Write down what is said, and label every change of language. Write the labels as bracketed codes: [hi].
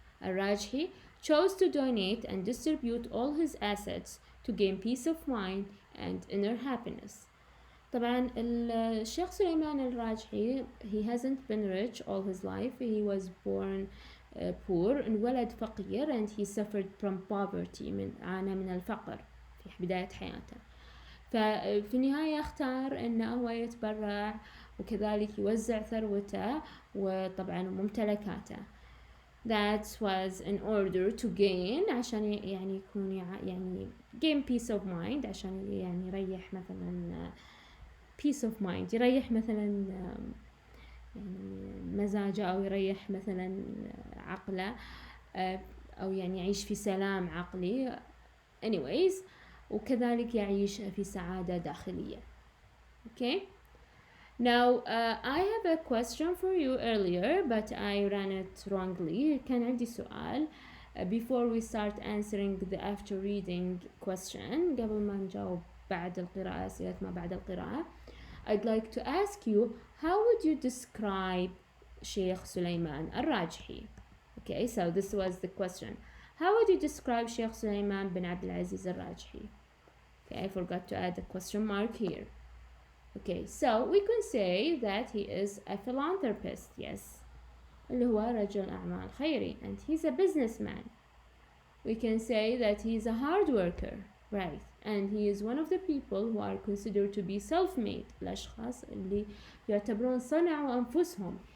[en] Al-Rajhi chose to donate and distribute all his assets to gain peace of mind and inner happiness. طبعا الشيخ سليمان الراجحي he hasn't been rich all his life. He was born poor, [ar] انولد فقير, [en] and he suffered from poverty, [ar] عانى من الفقر في بداية حياته. ففي النهاية اختار انه هو يتبرع وكذلك يوزع ثروته وطبعا ممتلكاته. [en] That was in order to gain [ar] عشان يعني يكون يعني [en] gain peace of mind, [ar] عشان يعني يريح مثلا [en] peace of mind, [ar] يريح مثلا يعني مزاجه أو يريح مثلا عقله أو يعني يعيش في سلام عقلي [en] anyways, [ar] وكذلك يعيش في سعادة داخلية. [en] Okay, now I have a question for you earlier but I ran it wrongly. [ar] كان عندي سؤال [en] before we start answering the after reading question, [ar] قبل ما نجاوب بعد القراءة أسئلة ما بعد القراءة. [en] I'd like to ask you, how would you describe Sheikh Sulaiman al-Rajhi? Okay, so this was the question. How would you describe Sheikh Sulaiman bin Abdul Aziz al-Rajhi? Okay, I forgot to add a question mark here. Okay, so we can say that he is a philanthropist, yes. [ar] اللي هو رجل أعمال خيري, [en] and he's a businessman. We can say that he's a hard worker, right, and he is one of the people who are considered to be self-made, [ar] الأشخاص اللي يعتبرون صنعوا أنفسهم.